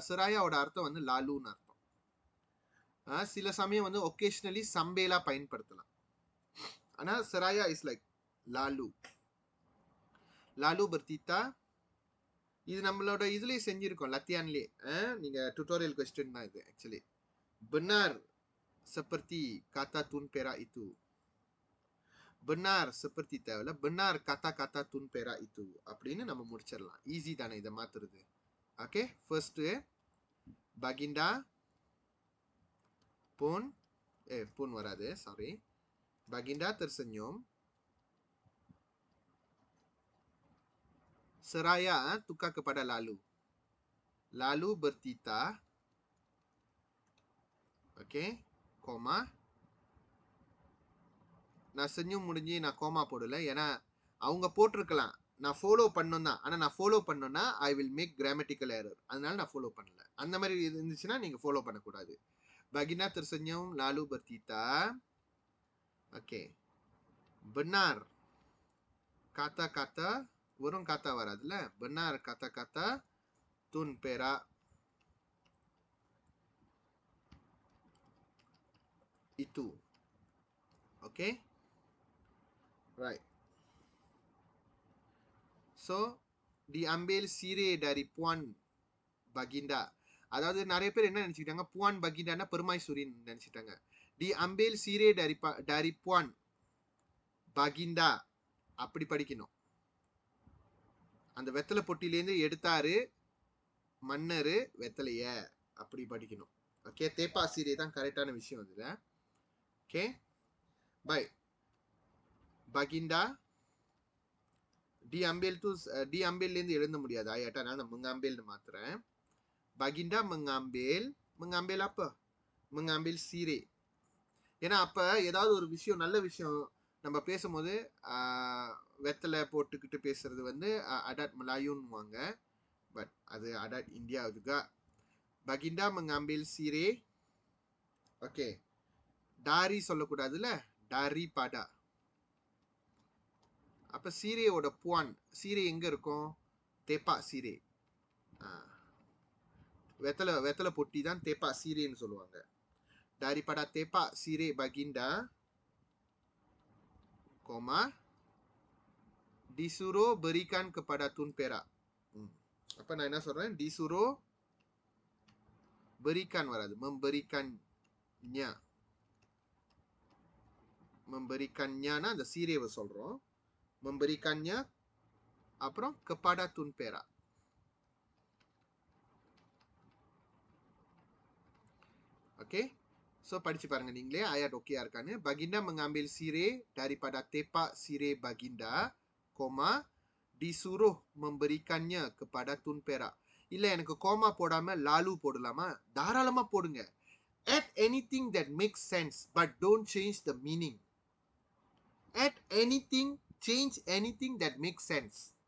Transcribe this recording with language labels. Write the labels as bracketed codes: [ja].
[ta] Serayaவோட அர்த்தம் வந்து லாலுன்னு அர்த்தம். சில சமயம் வந்து ஒகேஷனலி சம்பேலா பயன்படுத்தலாம். [en] ஆனா seraya is like lalu. [ms] Lalu bertita. [ta] இது நம்மளோட இதுலயே செஞ்சிருக்கோம், லத்தியான்லயே. நீங்க டுட்டோரியல் கொஸ்டின் தான் இது actually. [ms] benar seperti kata Tun Perak itu. benar seperti [ta] தேவையில்ல, [ms] benar kata-kata Tun Perak itu [ta] அப்படின்னு நம்ம முடிச்சிடலாம். ஈஸி தானே இதை மாத்துறது. Okay, first Baginda Pun Pun வராது, sorry. [ms] Baginda tersenyum. Seraya tukar kepada lalu. Lalu bertitah. Okay, koma. [ta] நான் senyum முடிஞ்சு நான் கோமா போடல, ஏன்னா அவங்க போட்டிருக்கலாம் நான் ஃபாலோ பண்ணணும் தான். ஆனால் நான் ஃபாலோ பண்ணோன்னா I will make grammatical error, அதனால நான் ஃபாலோ பண்ணல. அந்த மாதிரி இருந்துச்சுன்னா நீங்கள் ஃபாலோ பண்ணக்கூடாது. [ms] Baginda tersenyum lalu bertitah. Okay, benar kata-kata, [ta] வெறும் [ms] kata [ta] வராதுல்ல, [ms] benar kata-kata Tun Perak itu. [en] Okay, right. [ms] So diambil sirih dari Puan Baginda. [ta] அதாவது நிறைய பேர் என்ன நினைச்சுக்கிட்டாங்க, புவான் பகிண்டானா பெருமாய்சூரின்னு நினைச்சிட்டாங்க. [ms] diambil sirih dari Puan Baginda [ta] அப்படி படிக்கணும். அந்த வெத்தலை பொட்டிலேருந்து எடுத்தாரு மன்னர் வெத்தலைய, அப்படி படிக்கணும். ஓகே, தேப்பா சீரே தான் கரெக்டான விஷயம் இதுல. Okay, by. Baginda diambil tu diambilலேருந்து எழுத முடியாது ஆயாட்டா, நான் mengambilன்னு மாத்துறேன். [ms] Baginda mengambil apa? Mengambil sirih. [ta] ஏன்னா அப்ப ஏதாவது ஒரு விஷயம், நல்ல விஷயம் நம்ம பேசும்போது வெத்தலை போட்டுக்கிட்டு பேசுறது வந்து அடாட் மலாயுன்னுவாங்க. [ms] பட் [ta] அது [ms] adat India juga. Baginda mengambil sirih. [ta] Okay, dari சொல்லக்கூடாதுல்ல, daripada. அப்ப சீரேயோட புவான், சீரே எங்க இருக்கும், தேப்பா சீரே. வெத்தலை பொட்டி தான் தேப்பா சீரேன்னு சொல்லுவாங்க. [ms] daripada tepak sirih Baginda, koma disuruh berikan kepada Tun Perak. [ta] அப்ப நான் என்ன சொல்றேன், [ms] disuruh berikan [ta] வராது, [ms] memberikannya. memberikannya [ta] அந்த சீரேவை சொல்றோம், [ms] memberikannya [ta] அப்புறம் [ms] kepada Tun Perak. [ta] Okay, so படிச்சு பாருங்க நீங்களே ayat ஓகேயா இருக்கான்னு. [ms] Baginda mengambil sirih daripada tepak sirih Baginda, koma disuruh memberikannya kepada Tun Perak. [ta] இல்ல எனக்கு கோமா போடாம லாலு போடலாமா? தாராளமா போடுங்க. [en] Add anything that makes sense, but don't change the meaning. Add anything, change anything that makes sense.